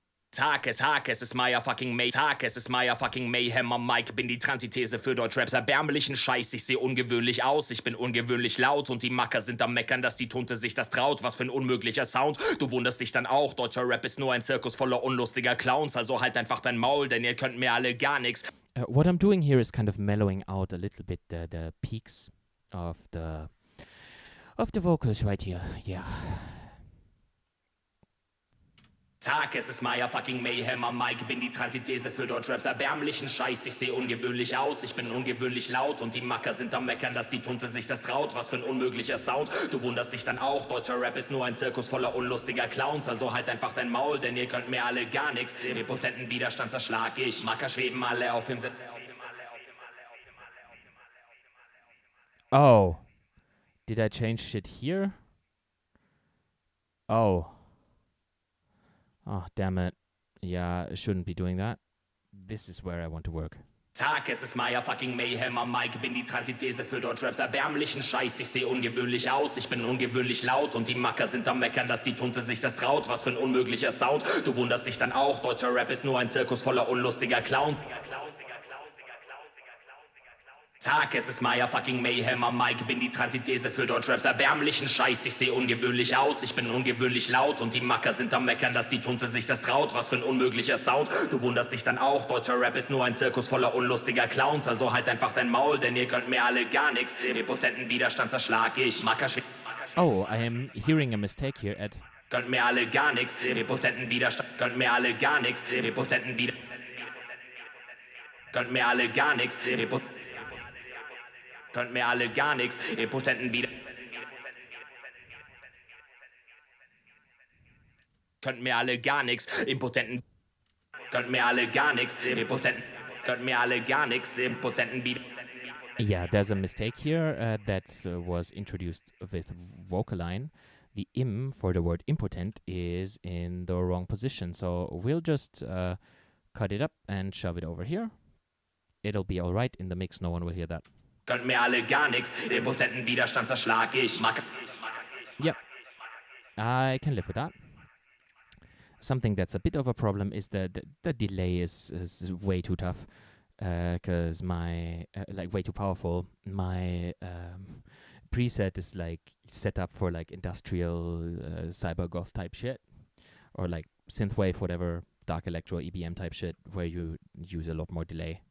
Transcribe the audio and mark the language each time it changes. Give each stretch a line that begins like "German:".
German: Tag, es ist Maya fucking Mayhem am Mike, bin die Transithese für Deutschraps erbärmlichen Scheiß, ich sehe ungewöhnlich aus, ich bin ungewöhnlich laut und die Macker sind am Meckern, dass die Tunte sich das traut, was für ein unmöglicher Sound, du wunderst dich dann auch, deutscher Rap ist nur ein Zirkus voller unlustiger Clowns, also halt einfach dein Maul, denn ihr könnt mir alle gar nix.
English: What I'm doing here is kind of mellowing out a little bit the peaks of the vocals right here, yeah.
German: Tag, es ist Maya fucking Mayhem am Mike, bin die Transithese für Deutschraps erbärmlichen Scheiß, ich sehe ungewöhnlich aus, ich bin ungewöhnlich laut und die Macker sind am Meckern, dass die Tunte sich das traut, was für ein unmöglicher Sound, du wunderst dich dann auch, deutscher Rap ist nur ein Zirkus voller unlustiger Clowns, also halt einfach dein Maul, denn ihr könnt mir alle gar nix, den potenten Widerstand zerschlag ich, Macker schweben alle auf dem
English: Oh, did I change shit here? Oh, damn it. Yeah, I shouldn't be doing that. This is where I want to work.
German: Tag, es ist Maya fucking Mayhem am Mike, bin die Transithese für Deutschraps erbärmlichen Scheiß, ich sehe ungewöhnlich aus, ich bin ungewöhnlich laut und die Macker sind am Meckern, dass die Tunte sich das traut, was für ein unmöglicher Sound, du wunderst dich dann auch, deutscher Rap ist nur ein Zirkus voller unlustiger Clowns. Tag, es ist Maya fucking Mayhem am Mike, bin die Transithese für Deutschraps erbärmlichen Scheiß, ich sehe ungewöhnlich aus, ich bin ungewöhnlich laut und die Macker sind am Meckern, dass die Tunte sich das traut, was für ein unmöglicher Sound, du wunderst dich dann auch, deutscher Rap ist nur ein Zirkus voller unlustiger Clowns, also halt einfach dein Maul, denn ihr könnt mir alle gar nix, den potenten Widerstand zerschlag ich, Macker
English: Oh, I am hearing a mistake here, Ed.
German: Könnt mir alle gar nix, den potenten Widerstand, könnt mir alle gar nix, den potenten Widerstand, könnt mir alle gar nix, könnt mir alle gar nichts, impotenten wieder. Könnt mir alle gar nichts, impotenten. Könnt mir alle gar nichts, impotenten. Könnt mir alle gar nichts, impotenten wieder.
English: Yeah, there's a mistake here that was introduced with Vocaline. The im for the word impotent is in the wrong position, so we'll just cut it up and shove it over here. It'll be all right in the mix, no one will hear that.
German: Könnt mir alle gar nichts, den potenten Widerstand zerschlag ich.
English: Yep, I can live with that. Something that's a bit of a problem is the delay is way too tough, because my, like way too powerful. My preset is like set up for like industrial cyber goth type shit, or like synthwave, whatever, dark electro, EBM type shit, where you use a lot more delay.